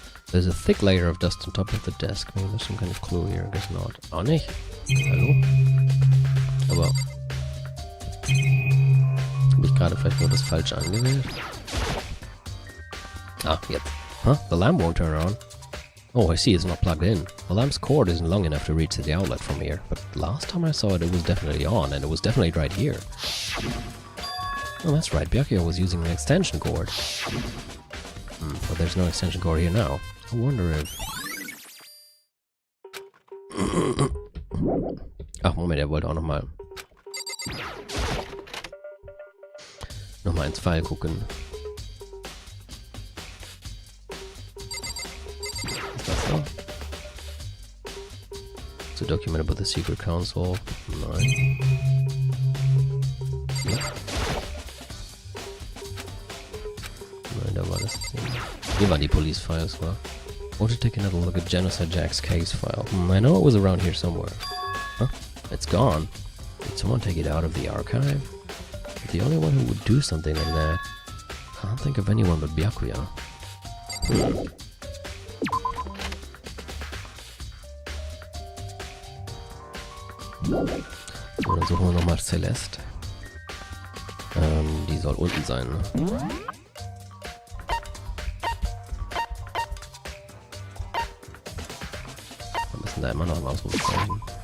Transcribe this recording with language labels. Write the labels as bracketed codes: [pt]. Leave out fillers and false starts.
[en] There's a thick layer of dust on top of the desk. Maybe there's some kind of clue here. Guess not. [de] Auch nicht. Hallo? Aber. Habe ich gerade vielleicht nur das Falsche angewählt? Ah, jetzt. [en] Huh? The lamp won't turn on. Oh, I see, it's not plugged in. The lamp's cord isn't long enough to reach the outlet from here, but last time I saw it, it was definitely on, and it was definitely right here. Oh, that's right, Byakuya was using an extension cord. But there's no extension cord here now. I wonder if... [de] Ach, Moment, er wollte auch nochmal ins File gucken. [en] To document about the secret council. [de] Nein. Ja. Nein, da war das nicht. Hier waren die Police Files, wa? [en] Want to take another look at Genocide Jack's case file. I know it was around here somewhere. Huh? It's gone. Did someone take it out of the archive? But the only one who would do something like that. Can't think of anyone but Byakuya. [de] So, dann suchen wir nochmal Celeste. Die soll unten sein, ne? Wir müssen da immer noch ein Ausrufezeichen.